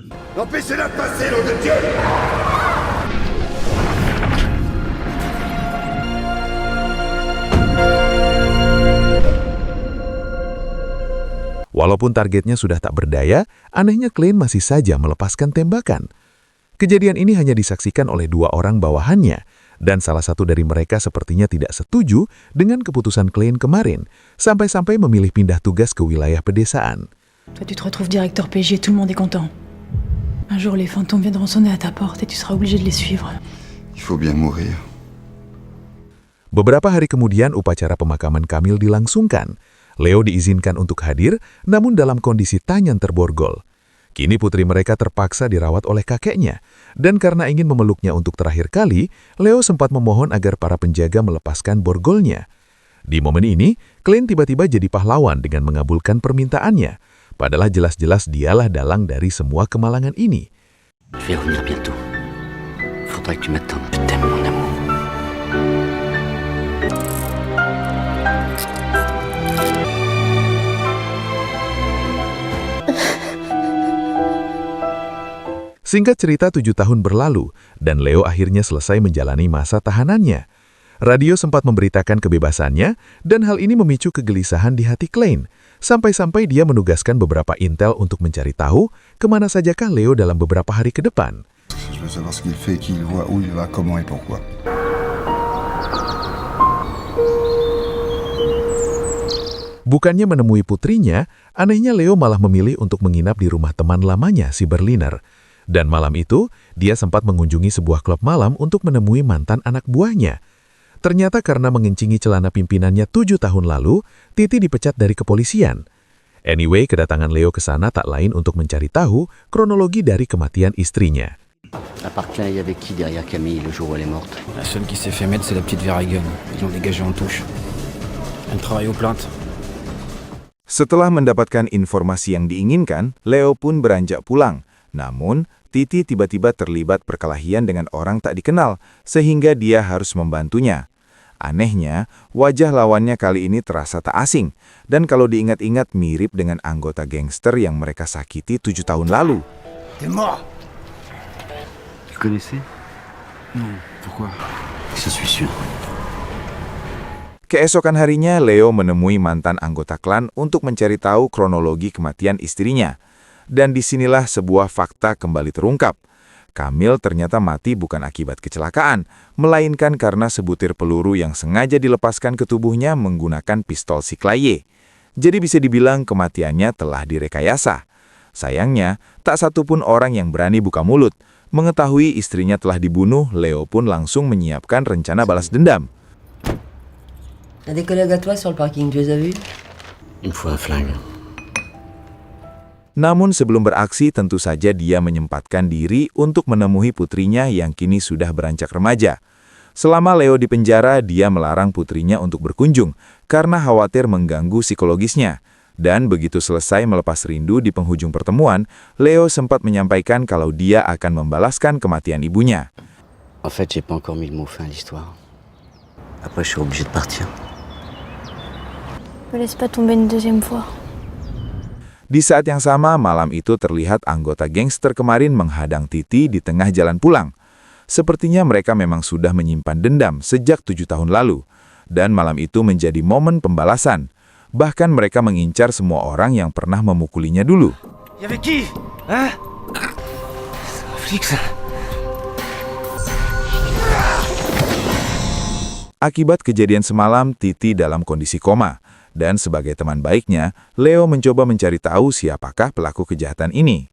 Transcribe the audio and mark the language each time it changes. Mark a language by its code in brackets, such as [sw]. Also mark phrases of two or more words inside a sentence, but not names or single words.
[id] Walaupun targetnya sudah tak berdaya, anehnya Klein masih saja melepaskan tembakan. Kejadian ini hanya disaksikan oleh 2 orang bawahannya, dan salah satu dari mereka sepertinya tidak setuju dengan keputusan Klein kemarin, sampai-sampai memilih pindah tugas ke wilayah pedesaan. [fr] Toi, tu te retrouves directeur PJ, tout le monde est content. Un jour, les fantômes viendront sonner à ta porte et tu seras obligé de les suivre. Il faut bien mourir. [id] Beberapa hari kemudian, upacara pemakaman Camille dilangsungkan. Leo diizinkan untuk hadir, namun dalam kondisi tangan terborgol. Kini putri mereka terpaksa dirawat oleh kakeknya, dan karena ingin memeluknya untuk terakhir kali, Leo sempat memohon agar para penjaga melepaskan borgolnya. Di momen ini, Klein tiba-tiba jadi pahlawan dengan mengabulkan permintaannya, padahal jelas-jelas dialah dalang dari semua kemalangan ini. [fr] Je vais revenir bientôt. Faudra que tu m'attendes. Je t'aime, mon amour. [id] Singkat cerita 7 tahun berlalu, dan Leo akhirnya selesai menjalani masa tahanannya. Radio sempat memberitakan kebebasannya, dan hal ini memicu kegelisahan di hati Klein. Sampai-sampai dia menugaskan beberapa intel untuk mencari tahu kemana sajakah Leo dalam beberapa hari ke depan. [fr] Je veux savoir ce qu'il fait, qui il voit, où il va, comment et pourquoi. [id] Bukannya menemui putrinya, anehnya Leo malah memilih untuk menginap di rumah teman lamanya, si Berliner. Dan malam itu, dia sempat mengunjungi sebuah klub malam untuk menemui mantan anak buahnya. Ternyata karena mengencingi celana pimpinannya 7 tahun lalu, Titi dipecat dari kepolisian. Anyway, kedatangan Leo ke sana tak lain untuk mencari tahu kronologi dari kematian istrinya. [fr] À part Klein, il y avait qui derrière Camille le jour où elle est morte? La seule qui s'est fait mettre, c'est la petite Verhaegen. Ils l'ont dégagée en touche. Elle travaille aux plaintes. [id] Setelah mendapatkan informasi yang diinginkan, Leo pun beranjak pulang. Namun, Titi tiba-tiba terlibat perkelahian dengan orang tak dikenal, sehingga dia harus membantunya. Anehnya, wajah lawannya kali ini terasa tak asing, dan kalau diingat-ingat mirip dengan anggota gangster yang mereka sakiti 7 tahun lalu. [fr] T'es mort. Tu connaissais? Non, pourquoi? Je suis sûr. [id] Keesokan harinya, Leo menemui mantan anggota klan untuk mencari tahu kronologi kematian istrinya. Dan disinilah sebuah fakta kembali terungkap. Camille ternyata mati bukan akibat kecelakaan, melainkan karena sebutir peluru yang sengaja dilepaskan ke tubuhnya menggunakan pistol Cyclaye. Jadi bisa dibilang kematiannya telah direkayasa. Sayangnya, tak satupun orang yang berani buka mulut. Mengetahui istrinya telah dibunuh, Leo pun langsung menyiapkan rencana balas dendam. [fr] T'as des collègues à toi sur le parking, tu les as vus? Il me faut un flingue. [id] Namun sebelum beraksi tentu saja dia menyempatkan diri untuk menemui putrinya yang kini sudah beranjak remaja. Selama Leo di penjara, dia melarang putrinya untuk berkunjung karena khawatir mengganggu psikologisnya. Dan begitu selesai melepas rindu di penghujung pertemuan, Leo sempat menyampaikan kalau dia akan membalaskan kematian ibunya. [fr] En fait, j'ai pas encore mis le mot fin à l'histoire. Après, je suis obligé de partir. Me laisse pas tomber une deuxième fois. [id] Di saat yang sama, malam itu terlihat anggota gangster kemarin menghadang Titi di tengah jalan pulang. Sepertinya mereka memang sudah menyimpan dendam sejak 7 tahun lalu. Dan malam itu menjadi momen pembalasan. Bahkan mereka mengincar semua orang yang pernah memukulinya dulu. [fr] Y avait qui? Hein? Flic, ça. [id] Akibat kejadian semalam, Titi dalam kondisi koma. Dan sebagai teman baiknya, Leo mencoba mencari tahu siapakah pelaku kejahatan ini.